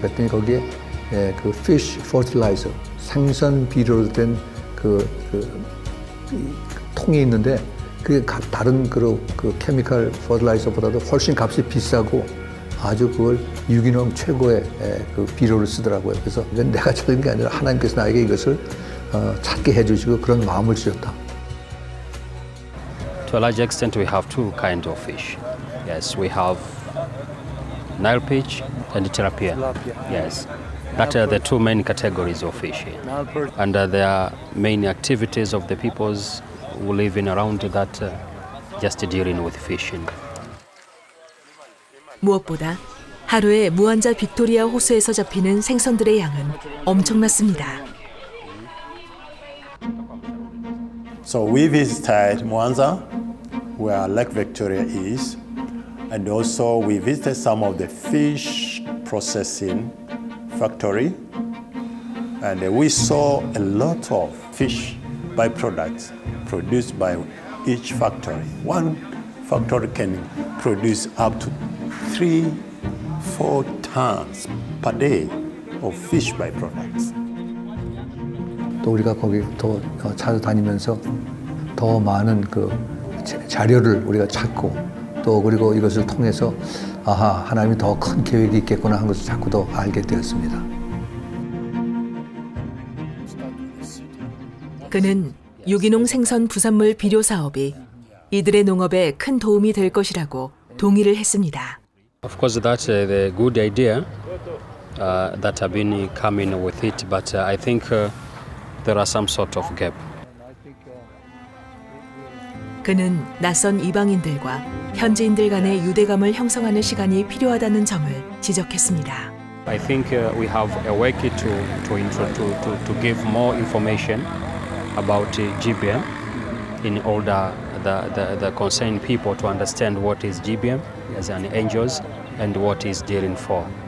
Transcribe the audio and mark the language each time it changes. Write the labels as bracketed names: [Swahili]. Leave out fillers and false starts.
[Korean] 그랬더니 거기에 그 fish fertilizer 생선 비료로 된 그 통이 있는데 그게 다른 그 케미컬 퍼틸라이저보다도 훨씬 값이 비싸고 아주 그걸 유기농 최고의 그 비료를 쓰더라고요. 그래서 이건 내가 찾은 게 아니라 하나님께서 나에게 이것을 찾게 해주시고 그런 마음을 주셨다. [English] To a large extent, we have two kinds of fish. Yes, we have Nile perch and tilapia. Yes, that are the two main categories of fish here. And there are main activities of the peoples who live in around that, just dealing with fishing. [Korean] 무엇보다 하루에 무한자 빅토리아 호수에서 잡히는 생선들의 양은 엄청났습니다. [English] So we visited Mwanza, where Lake Victoria is, and also we visited some of the fish processing factory, and we saw a lot of fish byproducts produced by each factory. One factory can produce up to 3-4 tons per day of fish byproducts. [Korean] 또 우리가 거기 더 찾아다니면서 더 많은 그 자료를 우리가 찾고 또 그리고 이것을 통해서 아하 하나님이 더 큰 계획이 있겠구나 하는 것을 자꾸 더 알게 되었습니다. 그는 유기농 생선 부산물 비료 사업이 이들의 농업에 큰 도움이 될 것이라고 동의를 했습니다. [English] Of course, that's the good idea that have been coming with it, but I think there are some sort of gap. [Korean] 그는 낯선 이방인들과 현지인들 간의 유대감을 형성하는 시간이 필요하다는 점을 지적했습니다. [English] I think we have a way to give more information about GBM in order the concerned people to understand what is GBM as an angels and what is dealing for.